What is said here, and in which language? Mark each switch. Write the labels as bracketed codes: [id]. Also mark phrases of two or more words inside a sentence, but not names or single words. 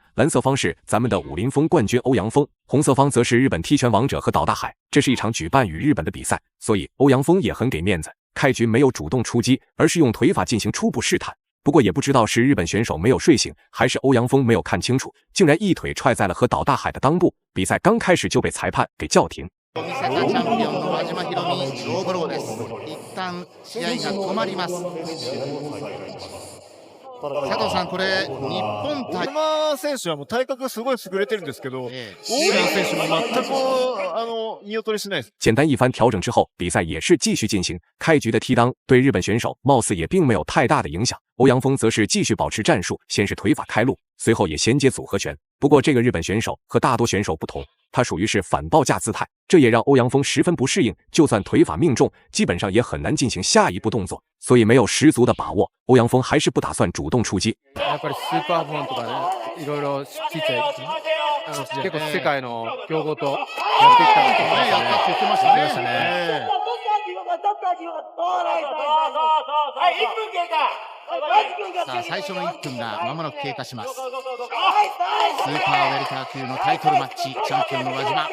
[zh] 蓝色方是咱们的武林风冠军欧阳锋，红色方则是日本踢拳王者和岛大海。这是一场举办与日本的比赛，所以欧阳锋也很给面子，开局没有主动出击，而是用腿法进行初步试探。不过也不知道是日本选手没有睡醒，还是欧阳锋没有看清楚，竟然一腿踹在了和岛大海的裆部。比赛刚开始就被裁判给叫停。 [ja] 佐藤さん、これ日本対選手はもう体格すごい優れてるんですけど、大山選手も全く言い劣りしないです。 [zh] 简单一番调整之后，比赛也是继续进行。开局的踢裆对日本选手貌似也并没有太大的影响，欧阳锋则是继续保持战术，先是腿法开路，随后也衔接组合拳。不过这个日本选手和大多选手不同，他属于是反报价姿态，这也让欧阳锋十分不适应。就算腿法命中，基本上也很难进行下一步动作，所以没有十足的把握。欧陽鋒还是不打算主動出擊。 [ja] やっぱりスーパーフォンとかね、いろいろちっちゃい結構世界の強豪とやってきたことをね、やったって言ってましたね。さあ最初の1分が間もなく経過します。スーパーウェルター級のタイトルマッチ、チャンピオンの輪島。